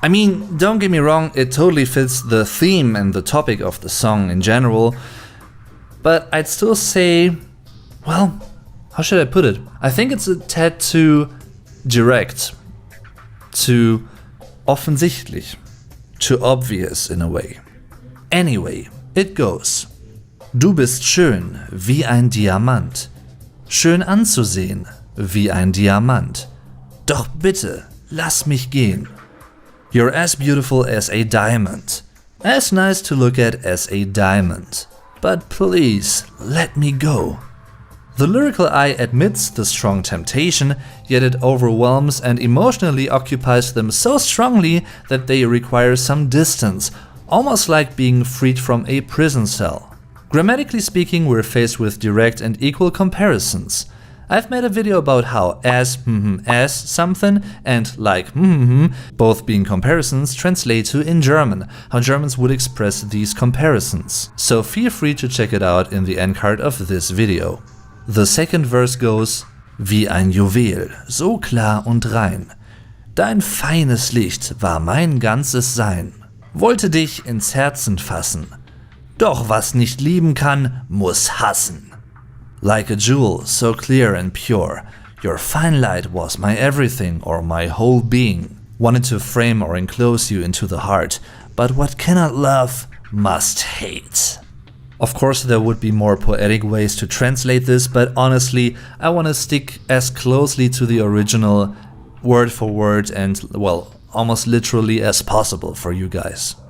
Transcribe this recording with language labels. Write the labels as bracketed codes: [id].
[en] I mean, don't get me wrong, it totally fits the theme and the topic of the song in general, but I'd still say, well, how should I put it? I think it's a tad too direct, too offensichtlich, too obvious in a way. Anyway, it goes. [de] Du bist schön wie ein Diamant, schön anzusehen wie ein Diamant. Doch bitte, lass mich gehen. [en] You're as beautiful as a diamond, as nice to look at as a diamond. But please, let me go. The lyrical I admits the strong temptation, yet it overwhelms and emotionally occupies them so strongly that they require some distance, almost like being freed from a prison cell. Grammatically speaking, we're faced with direct and equal comparisons. I've made a video about how as something and like both being comparisons translate to in German, how Germans would express these comparisons. So feel free to check it out in the end card of this video. The second verse goes, [de] wie ein Juwel, so klar und rein. Dein feines Licht war mein ganzes Sein. Wollte dich ins Herzen fassen. Doch was nicht lieben kann, muss hassen. [en] Like a jewel, so clear and pure, your fine light was my everything or my whole being. Wanted to frame or enclose you into the heart, but what cannot love, must hate. Of course, there would be more poetic ways to translate this, but honestly, I want to stick as closely to the original, word for word and, well, almost literally as possible for you guys.